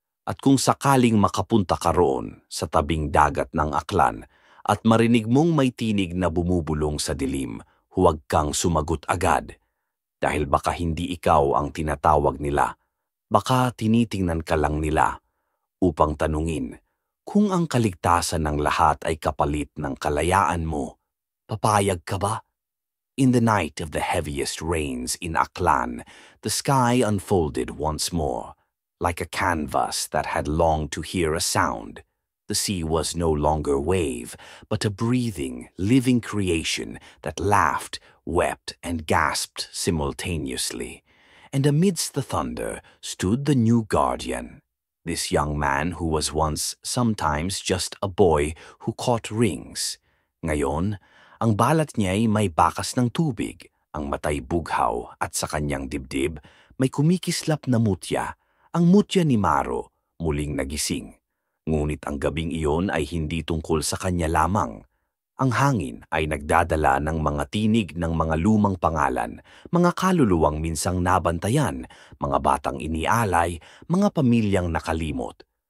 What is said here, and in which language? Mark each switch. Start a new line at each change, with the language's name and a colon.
Filipino: At kung sakaling makapunta ka roon sa tabing dagat ng Aklan at marinig mong may tinig na bumubulong sa dilim, huwag kang sumagot agad. Dahil baka hindi ikaw ang tinatawag nila, baka tinitingnan ka lang nila upang tanungin kung ang kaligtasan ng lahat ay kapalit ng kalayaan mo. Papayag ka ba?
English: In the night of the heaviest rains in Aklan, the sky unfolded once more, like a canvas that had longed to hear a sound. The sea was no longer wave, but a breathing, living creation that laughed, wept, and gasped simultaneously. And amidst the thunder stood the new guardian, this young man who was once sometimes just a boy who caught rings.
Filipino: Ngayon, ang balat niya'y may bakas ng tubig, ang matay bughaw at sa kanyang dibdib may kumikislap na mutya, ang mutya ni Maro, muling nagising. Ngunit ang gabing iyon ay hindi tungkol sa kanya lamang. Ang hangin ay nagdadala ng mga tinig ng mga lumang pangalan, mga kaluluwang minsang nabantayan, mga batang inialay, mga pamilyang nakalimot.